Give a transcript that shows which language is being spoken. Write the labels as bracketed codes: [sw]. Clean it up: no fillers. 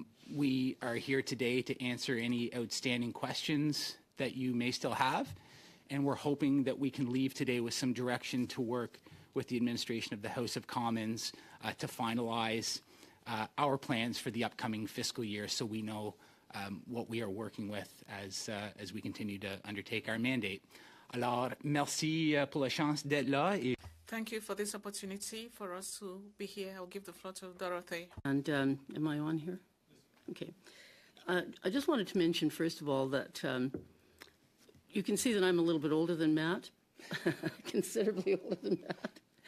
[en] We are here today to answer any outstanding questions that you may still have, and we're hoping that we can leave today with some direction to work with the administration of the House of Commons to finalize our plans for the upcoming fiscal year, so we know what we are working with as we continue to undertake our mandate. [fr] Alors, merci pour la chance d'être là. [en] Thank you for this opportunity for us to be here. I'll give the floor to Dorothy. And am I on here? Okay. I just wanted to mention, first of all, that you can see that I'm a little bit older than Matt, considerably older than Matt.